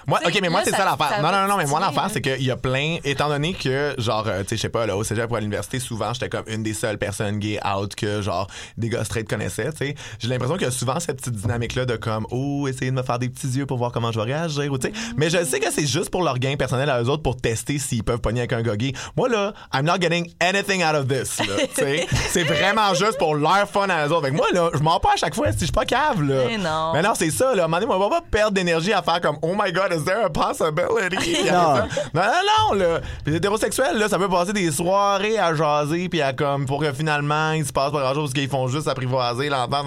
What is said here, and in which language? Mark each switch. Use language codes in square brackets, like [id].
[fr] Moi, OK, mais moi, là, c'est ça l'affaire. Non, mais moi, l'affaire, c'est qu'il y a plein... Étant donné que, genre, tu sais, je sais pas, là, au cégep ou à l'université, souvent, j'étais comme une des seules personnes gay out que, genre, des gars straight connaissaient, tu sais. J'ai l'impression qu'il y a souvent cette petite dynamique-là de comme ouh, essayer de me faire des petits yeux pour voir comment je vais réagir ou tu sais. Mais je sais que c'est juste pour leur gain personnel à eux autres pour tester s'ils peuvent pogner avec un gogi. [en] Moi là, I'm not getting anything out of this. [fr] Tu sais, c'est vraiment juste pour leur fun à eux autres. Fait que moi là, je mens pas à chaque fois si je pas cave là. Mais non, c'est ça là. À un moment donné, on va pas perdre d'énergie à faire comme [en] oh my god, is there a possibility? [fr] Non là. Puis hétérosexuel là, ça peut passer des soirées à jaser puis à comme pour que finalement ils se passent pas grand chose parce qu'ils font juste apprivoiser l'entente.